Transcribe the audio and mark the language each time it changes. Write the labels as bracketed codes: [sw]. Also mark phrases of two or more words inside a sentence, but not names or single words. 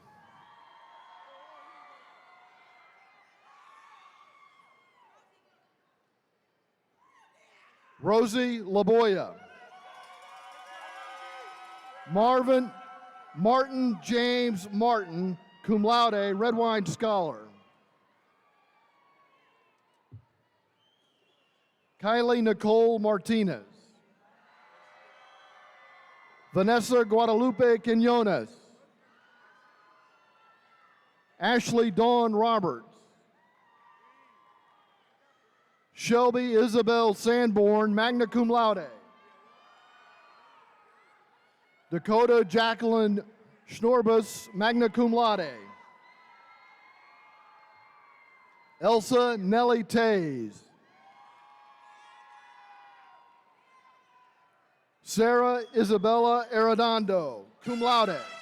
[en] Rosie Laboya. Martin James Martin, [la] cum laude, [en] Red Wine Scholar. Kylie Nicole Martinez. Vanessa Guadalupe Quinones. Ashley Dawn Roberts. Shelby Isabel Sanborn, [la] magna cum laude. [en] Dakota Jacqueline Schnorbus, [la] magna cum laude. [en] Elsa Nellie Tays. Sarah Isabella Arredondo, [la] cum laude.